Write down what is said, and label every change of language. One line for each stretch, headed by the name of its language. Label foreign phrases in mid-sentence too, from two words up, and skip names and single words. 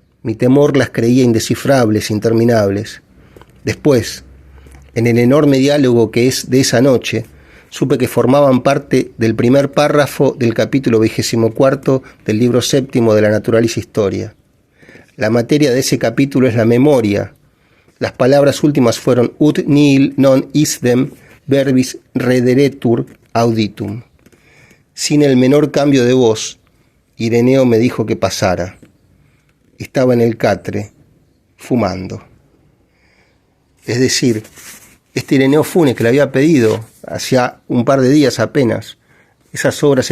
Spanish: Mi temor las creía indescifrables, interminables. Después, en el enorme diálogo que es de esa noche, supe que formaban parte del primer párrafo del capítulo 24 del libro séptimo de la Naturalis Historia. La materia de ese capítulo es la memoria. Las palabras últimas fueron
Latin: ut nihil non isdem verbis rederetur auditum.
Spanish: Sin el menor cambio de voz, Ireneo me dijo que pasara. Estaba en el catre, fumando. Es decir, este Ireneo Funes, que le había pedido hacía un par de días apenas esas obras